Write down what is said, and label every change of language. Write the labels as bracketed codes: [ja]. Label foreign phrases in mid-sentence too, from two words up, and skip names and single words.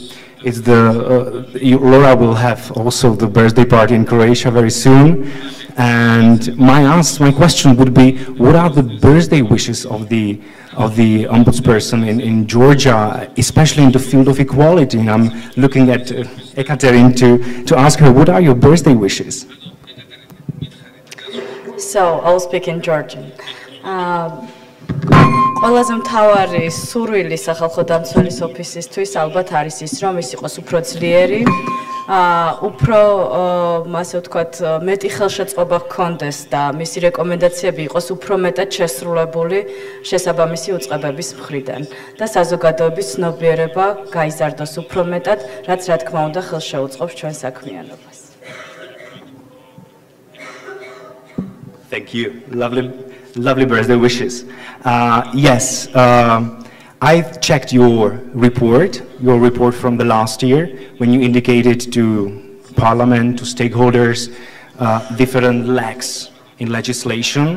[en] It's Laura will have also the birthday party in Croatia very soon, and my question would be, what are the birthday wishes of the ombudsperson in Georgia, especially in the field of equality? And I'm looking at Ekaterine to ask her, what are your birthday wishes? So, I'll speak in Georgian. [ka] ყველაზე მთავარი სურვილი სახალხო დამცველის ოფისისთვის ალბათ არის ის, რომ ის იყოს უფრო ძლიერი, უფრო ასე ვთქვათ, მეტი ხელშეწყობა ჰქონდეს და მისი რეკომენდაციები იყოს უფრო მეტად შესრულებული შესაბამისი უწყებების მხრიდან და საზოგადოების ცნობიერება გაიზარდოს უფრო მეტად, რაც რა თქმა უნდა ხელშეუწყობს ჩვენ საქმიანობას. [en] Thank you. Lovely birthday wishes. Yes, I checked your report from the last year, when you indicated to Parliament, to stakeholders, different lacks in legislation.